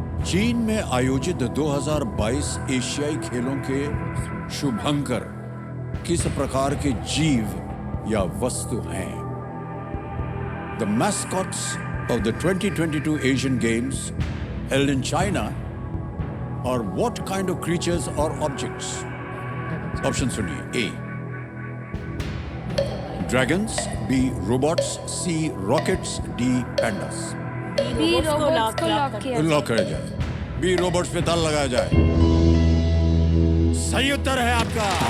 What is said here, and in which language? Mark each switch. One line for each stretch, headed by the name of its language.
Hindi: चीन में आयोजित 2022 एशियाई खेलों के शुभंकर किस प्रकार के जीव या वस्तु हैं?
English: The mascots of the 2022 Asian Games held in China are what kind of creatures or objects?
Hindi: Option सुनिए।
English: A dragons, B robots, C rockets, D pandas।
Hindi: B robots को लॉक किया जाए। लॉक किया जाए। बी रोबोट्स पे ताला लगाया जाए। सही उत्तर है आपका।